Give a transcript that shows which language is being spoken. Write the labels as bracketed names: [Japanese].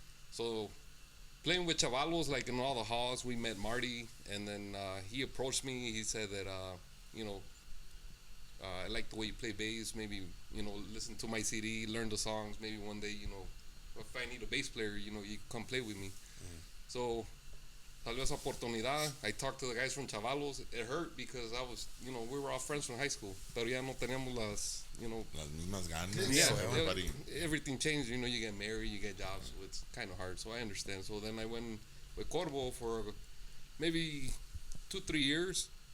[English] So playing with chavalos, like in all the halls, we met Marty, and then he approached me. He said that, I like the way you play bass. Maybe, listen to my CD, learn the songs. Maybe one day, if I need a bass player, you come play with me. [Spanish] So, salió esa oportunidad. [English] I talked to the guys from Chavalos. It hurt because I was, we were all friends from high school. [Spanish] Pero ya no teníamos las, Las mismas ganas. [English] yeah, everything changed. You get married, you get jobs. So it's kind of hard. So I understand. So then I went with Corvo for maybe 2-3 years.